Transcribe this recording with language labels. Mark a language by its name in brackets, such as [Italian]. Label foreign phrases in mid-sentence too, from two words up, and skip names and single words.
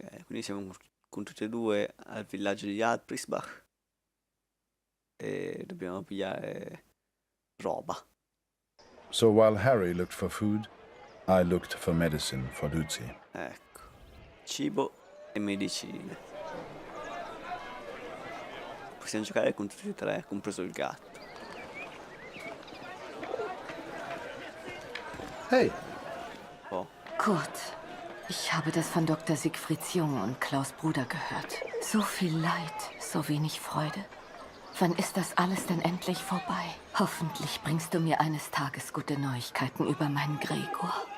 [Italian] Quindi siamo con tutti e due al villaggio di Alprisbach e dobbiamo pigliare roba. [English] So while Harry looked for food, I looked for medicine for Lucy. [Italian] Ecco, cibo e medicine. Possiamo giocare con tutti e tre, compreso il gatto. Hey! Oh, [German] Kurt, ich habe das von Dr. Siegfrieds Jung und Klaus' Bruder gehört. So viel Leid, so wenig Freude. Wann ist das alles denn endlich vorbei? Hoffentlich bringst du mir eines Tages gute Neuigkeiten über meinen Gregor.